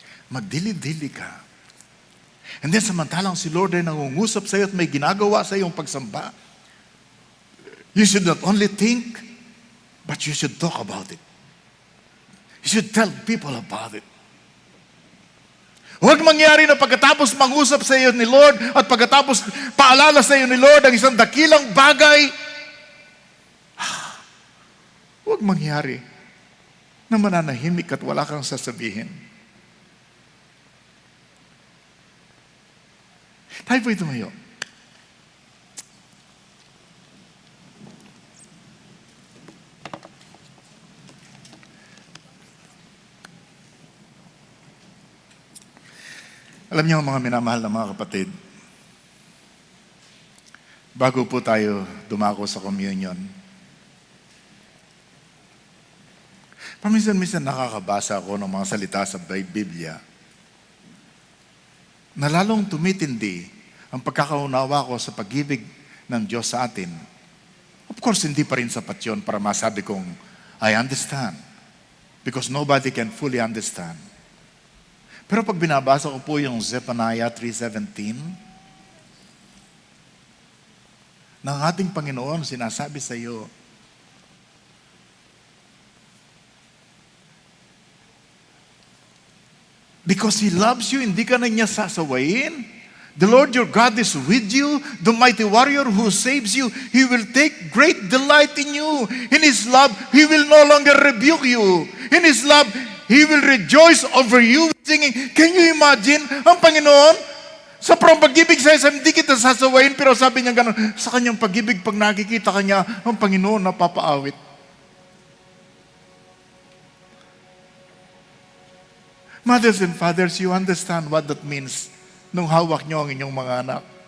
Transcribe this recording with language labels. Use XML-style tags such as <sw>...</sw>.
<tl>Magdili-dili ka.</tl> <en>And then</en> <tl>samantalang si Lord ay nangungusap sa iyo at may ginagawa sa iyong pagsamba,</tl> <en>you should not only think, but you should talk about it. You should tell people about it.</en> <tl>Huwag mangyari na pagkatapos mangusap sa iyo ni Lord at pagkatapos paalala sa iyo ni Lord ang isang dakilang bagay, huwag mangyari na mananahimik at wala kang sasabihin. Tayo po'y tumayo. Alam niyo mga minamahal na mga kapatid, bago po tayo dumako sa communion, paminsan-minsan nakakabasa ako ng mga salita sa Biblia na lalong tumitindi ang pagkakaunawa ko sa pag-ibig ng Diyos sa atin.</tl> <en>Of course,</en> <tl>hindi pa rin sapat yun para masabi kong,</tl> <en>I understand. Because nobody can fully understand.</en> <tl>Pero pag binabasa ko po yung Zephaniah 3:17, ng ating Panginoon, sinasabi sa iyo,</tl> <en>because He loves you,</en> <tl>hindi ka na niya sasawayin.</tl> <en>The Lord your God is with you, the mighty warrior who saves you. He will take great delight in you. In His love, He will no longer rebuke you. In His love, He will rejoice over you singing. Can you imagine?</en> <tl>Ang Panginoon, sa pag-ibig sa isa, hindi kita sasawayin, pero sabi niya gano'n, sa kanyang pag-ibig, pag nakikita ka niya, ang Panginoon napapaawit.</tl> <en>Mothers and fathers, you understand what that means</en> <tl>nung hawak niyo ang inyong mga anak.</tl>